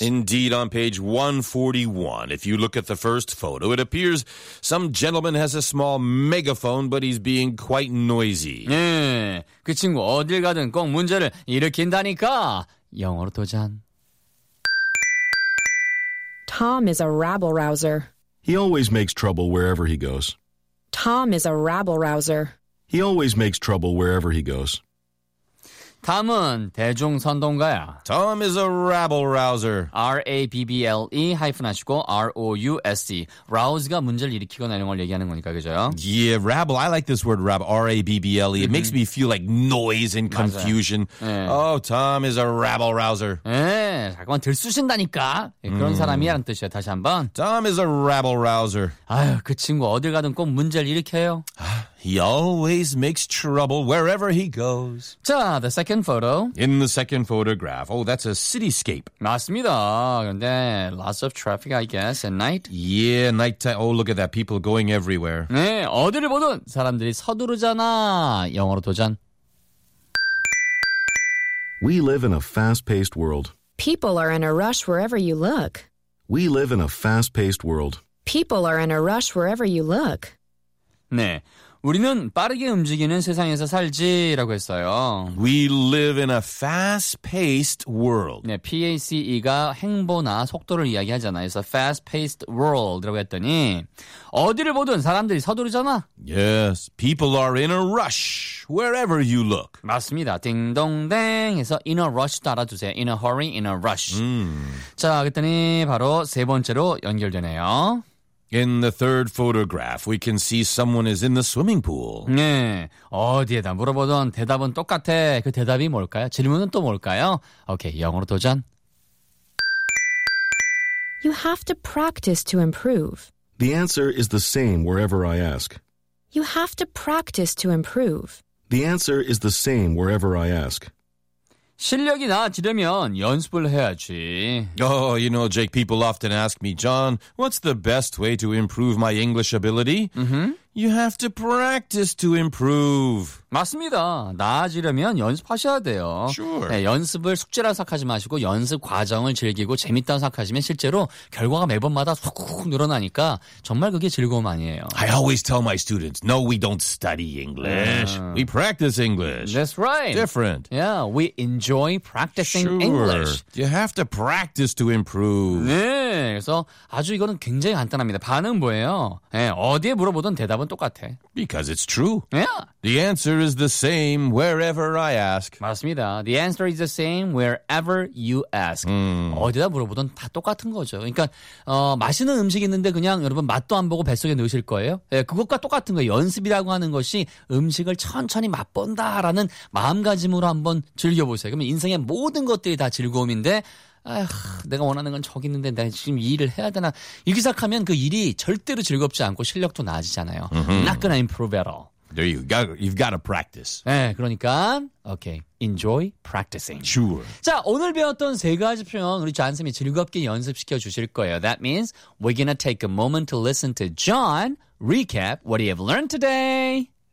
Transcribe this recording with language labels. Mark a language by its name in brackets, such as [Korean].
[English] Indeed, on page 141, if you look at the first photo, it appears some gentleman has a small megaphone, but he's being quite noisy. [Korean] 네, 그 친구 어딜 가든 꼭 문제를 일으킨다니까. 영어로 도전. [English] Tom is a rabble-rouser. He always makes trouble wherever he goes. Tom is a rabble-rouser. He always makes trouble wherever he goes. [Korean] Tom은 대중선동가야. [English] Tom is a rabble-rouser. [Korean] R-A-B-B-L-E 하이픈 하시고 R-O-U-S-E. Rouse가 문제를 일으키거나 이런 걸 얘기하는 거니까, 그죠? [English] Yeah, rabble. I like this word, rabble. R-A-B-B-L-E. Mm-hmm. It makes me feel like noise and confusion. [Korean] 네. [English] Oh, Tom is a rabble-rouser. [Korean] 네, 잠깐만 들쑤신다니까. 그런 사람이라는 뜻이에요, 다시 한번. [English] Tom is a rabble-rouser. [Korean] 아유, 그 친구 어딜 가든 꼭 문제를 일으켜요. [English] He always makes trouble wherever he goes. [Korean] 자, [English] the second photo. In the second photograph. Oh, that's a cityscape. [Korean] 맞습니다. 근데 [English] lots of traffic, I guess, at night. Yeah, nighttime. Oh, look at that. People going everywhere. [Korean] 네, 어디를 보든 사람들이 서두르잖아. 영어로 도전. [English] We live in a fast-paced world. People are in a rush wherever you look. We live in a fast-paced world. People are in a rush wherever you look. [Korean] 네. 우리는 빠르게 움직이는 세상에서 살지라고 했어요. [English] We live in a fast-paced world. [Korean] 네, P-A-C-E가 행보나 속도를 이야기하잖아요. [English] It's a fast-paced world [Korean] 라고 했더니 어디를 보든 사람들이 서두르잖아. [English] Yes, people are in a rush wherever you look. [Korean] 맞습니다. 딩동댕 해서 [English] in a rush [Korean] 도 알아두세요. [English] In a hurry, in a rush. [Korean] 자, 그랬더니 바로 세 번째로 연결되네요. [English] In the third photograph, we can see someone is in the swimming pool. [Korean] 네, 어디에다 물어보던 대답은 똑같아. 그 대답이 뭘까요? 질문은 또 뭘까요? 오케이, 영어로 도전. [English] You have to practice to improve. The answer is the same wherever I ask. You have to practice to improve. The answer is the same wherever I ask. [Korean] 실력이 나아지려면 연습을 해야지. [English] Oh, you know, Jake, people often ask me, John, what's the best way to improve my English ability? Mm-hmm. You have to practice to improve. [Korean] 맞습니다. 나아지려면 연습하셔야 돼요. [English] Sure. [Korean] 네, 연습을 숙제라 생각하지 마시고 연습 과정을 즐기고 재밌다고 생각하시면 실제로 결과가 매번마다 훅훅 늘어나니까 정말 그게 즐거움 아니에요. [English] I always tell my students, no, we don't study English. We practice English. That's right. Different. Yeah, we enjoy practicing English. You have to practice to improve. [Korean] 네, 그래서 아주 이거는 굉장히 간단합니다. 반응 뭐예요? 네, 어디에 물어보든 대답은 똑같아. [English] Because it's true. Yeah. The answer is the same wherever I ask. [Korean] 맞습니다. [English] The answer is the same wherever you ask. [Korean] 어디다 물어보든 다 똑같은 거죠. 그러니까 맛있는 음식 있는데 그냥 여러분 맛도 안 보고 뱃속에 넣으실 거예요. 예, 그것과 똑같은 거예요. 연습이라고 하는 것이 음식을 천천히 맛본다라는 마음가짐으로 한번 즐겨보세요. 그러면 인생의 모든 것들이 다 즐거움인데 아휴, 내가 원하는 건 저기 있는데 내가 지금 이 일을 해야 되나. 이렇게 생각하면 그 일이 절대로 즐겁지 않고 실력도 나아지잖아요. [English] Mm-hmm. Not gonna improve at all. There you go. You've got to practice. [Korean] 네, 그러니까 [English] okay. Enjoy practicing. Sure. [Korean] 자, 오늘 배웠던 세 가지 표현 우리 존쌤이 즐겁게 연습시켜 주실 거예요. [English] That means we're gonna take a moment to listen to John recap what he have learned today.